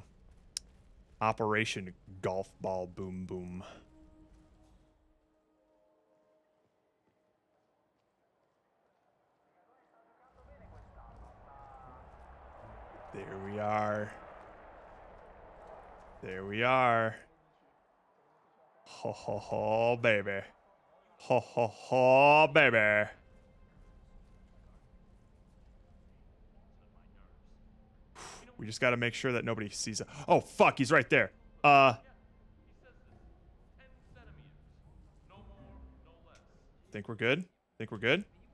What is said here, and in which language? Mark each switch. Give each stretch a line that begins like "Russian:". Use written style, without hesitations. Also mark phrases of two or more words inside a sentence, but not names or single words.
English: Operation Golf Ball Boom Boom. There we are. There we are. Ho ho ho, baby. Ho ho ho, baby. We just got to make sure that nobody sees it. Oh, fuck, he's right there. Think we're good? Think we're good?